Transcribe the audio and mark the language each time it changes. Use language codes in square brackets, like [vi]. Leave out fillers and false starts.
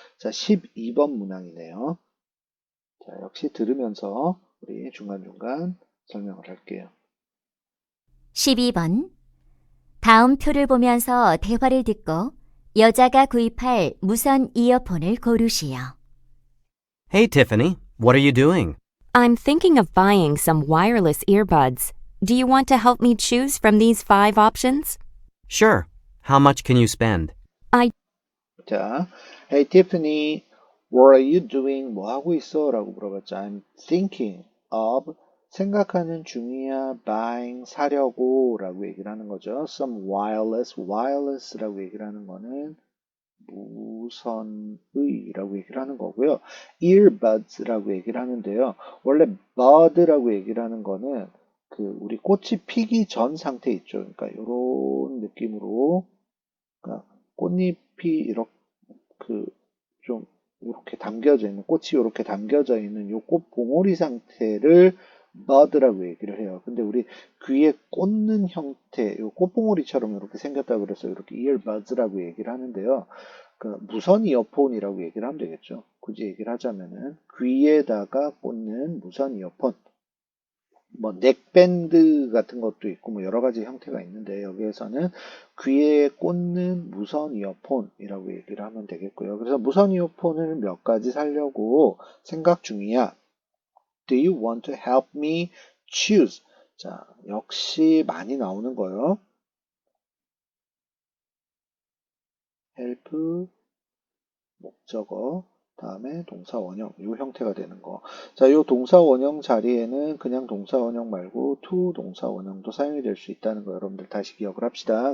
[ko] 자, 12번 문항이네요. 자, 역시 들으면서 우리 중간중간 설명을 할게요. 12번. 다음 표를 보면서 대화를 듣고 여자가 구입할 무선 이어폰을 고르시오. [en] Hey, Tiffany, what are you doing? I'm thinking of buying some wireless earbuds. Do you want to help me choose from these 5 options? Sure. How much can you spend? 자, Hey Tiffany, what are you doing? [ko] 뭐 하고 있어? 라고 물어봤죠. [en] I'm thinking of [ko] 생각하는 중이야. [en] buying [ko] 사려고 라고 얘기를 하는 거죠. [en] some wireless [ko] 라고 얘기를 하는 거는 무선의라고 얘기를 하는 거고요. earbuds라고 얘기를 하는데요. 원래 bud라고 얘기를 하는 거는 그 우리 꽃이 피기 전 상태 있죠. 그러니까 이런 느낌으로 그러니까 꽃잎이 이렇게 좀 이렇게 담겨져 있는 꽃이 이렇게 담겨져 있는 요 꽃 봉오리 상태를 bud라고 얘기를 해요. 근데 우리 귀에 꽂는 형태, 요 꽃봉오리처럼 이렇게 생겼다 그래서 이렇게 earbuds라고 얘기를 하는데요. 그 무선 이어폰이라고 얘기를 하면 되겠죠. 굳이 얘기를 하자면은 귀에다가 꽂는 무선 이어폰. 뭐 넥밴드 같은 것도 있고 뭐 여러 가지 형태가 있는데 여기에서는 귀에 꽂는 무선 이어폰이라고 얘기를 하면 되겠고요. 그래서 무선 이어폰을 몇 가지 사려고 생각 중이야. [en] Do you want to help me choose? [ko] 자, 역시 많이 나오는 거예요. help 목적어 다음에 동사 원형 이 형태가 되는 거. 자, 이 동사 원형 자리에는 그냥 동사 원형 말고 to 동사 원형도 사용이 될 수 있다는 거 여러분들 다시 기억을 합시다.